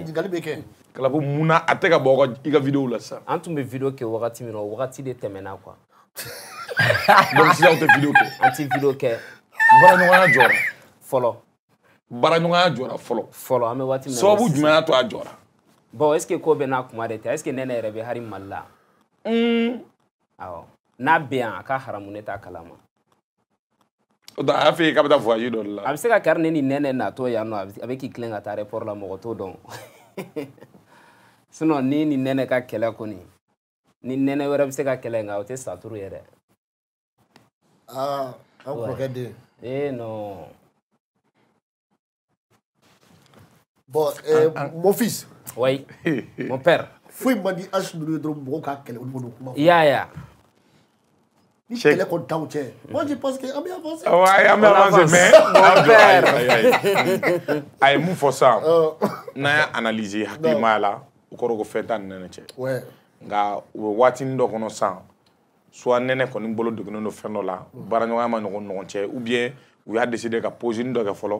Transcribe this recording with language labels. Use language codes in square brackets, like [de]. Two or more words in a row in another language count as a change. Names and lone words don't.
[bm] ɲininkali bɛ kɛ Kalabu mun na a tɛ ka bɔ i ka vidéo la sisan an tun bɛ video kɛ wagati min na o wagati de tɛmɛna quoi donc sisan aw tɛ vidéo kɛ an ti video kɛ baaraɲɔgɔnya jɔra fɔlɔ baaraɲɔgɔnya jɔra fɔlɔ an bɛ waati min na sababu jumɛn y'a to a jɔra [fr] bon est ce que [bm] ko bɛ n'a kuma de tɛ [fr] est ce que [bm] nɛnɛ yɛrɛ bɛ hali mali la awɔ n'a bɛ yan a ka haramu ne t'a kalama o tɛ a y'a fɔ e k'a bɛ taa voyage dɔ de la a bɛ se ka kari ne ni nɛnɛ natɔ yan nɔ a bɛ k'i tilen ka taa aéroport la mɔgɔ t'o dɔn sinon ni ni nɛnɛ ka kɛlɛ kɔni ni nɛnɛ wɛrɛ bɛ se ka kɛlɛ nka o tɛ saturu yɛrɛ an kɔrɔkɛ den non [fr] bon mon fils oui mon père [bm] foyi man di H ninnu ye dɔrɔn mɔgɔw ka kɛlɛ olu b'o kuma i y'a ye ni kɛlɛ kɔni t'anw cɛ [fr] moi je pense que [bm] an bɛ avancer an bɛ avancer mais a ye mun fɔ sisan n'an y'a analyser hakilimaya la o kɔrɔ ko fɛn t'a ni nɛnɛ cɛ nka u bɛ waatinin dɔ kɔnɔ sisan soit nɛnɛ kɔni bolo degunnen don fɛn dɔ la baaraɲɔgɔnya ma ɲɔgɔn cɛ [fr] ou bien [bm] u y'a décider ka posini dɔ kɛ fɔlɔ